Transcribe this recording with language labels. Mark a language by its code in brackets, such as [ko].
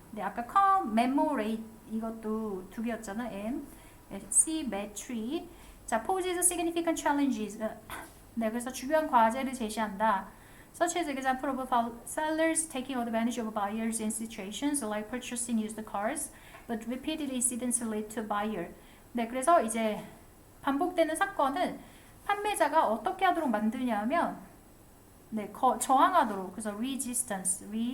[ko] 네, 아까 commemorate 이것도 두 개였잖아. [en] m symmetry. 자, poses significant challenges. [ko] 네, 그래서 중요한 과제를 제시한다. [en] Such as example of sellers taking advantage of buyers in situations like purchasing used cars, but repeated incidents lead to buyer. [ko] 네, 그래서 이제 반복되는 사건은 판매자가 어떻게 하도록 만드냐면, 네, 저항하도록. 그래서 resistance.